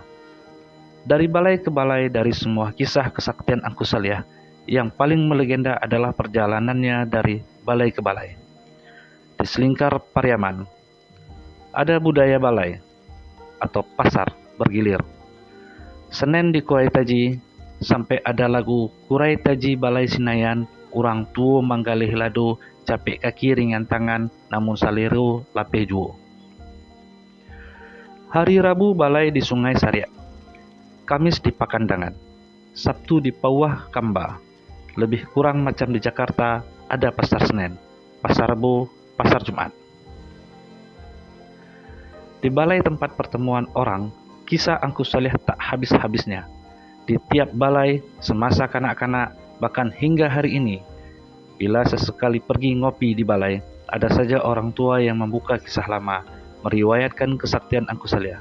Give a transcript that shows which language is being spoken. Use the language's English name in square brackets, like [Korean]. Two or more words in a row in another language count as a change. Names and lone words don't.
[Indonesian] Dari balai ke balai, dari semua kisah kesaktian Angku Saleh, yang paling melegenda adalah perjalanannya dari balai ke balai. Di selingkar Pariaman, ada budaya balai atau pasar bergilir. Senin di Kurai Taji, sampai ada lagu Kurai Taji Balai Sinayan, [Minangkabau] urang tuo manggalih lado, capek kaki ringan tangan, namun saliru lapeh juo. [Indonesian] Hari Rabu balai di Sungai Sariak, Kamis di Pakandangan, Sabtu di Pauah Kamba. Lebih kurang macam di Jakarta, ada pasar Senin, pasar Rebo, pasar Jumat. Di balai tempat pertemuan orang, kisah Angku Saleh tak habis-habisnya. Di tiap balai, semasa kanak-kanak, bahkan hingga hari ini, bila sesekali pergi ngopi di balai, ada saja orang tua yang membuka kisah lama, meriwayatkan kesaktian Angku Saleh.